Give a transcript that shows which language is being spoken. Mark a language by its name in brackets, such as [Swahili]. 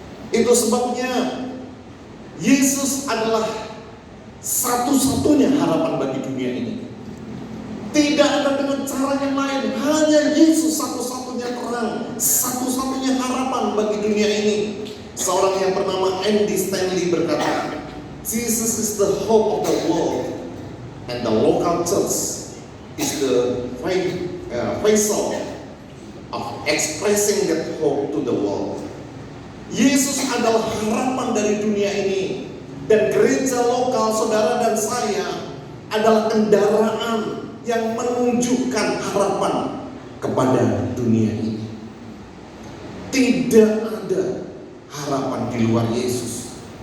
[Indonesian] Itu sebabnya Yesus adalah satu-satunya harapan bagi dunia ini. Tidak ada dengan cara yang lain, hanya Yesus satu-satunya terang, satu-satunya harapan bagi dunia ini. Seorang yang bernama Andy Stanley berkata, [English] Jesus is the hope of the world, and the local church is the vessel of expressing that hope to the world. [Indonesian] Yesus adalah harapan dari dunia ini, dan gereja lokal saudara dan saya adalah kendaraan yang menunjukkan harapan kepada dunia ini. Tidak ada harapan di luar Yesus.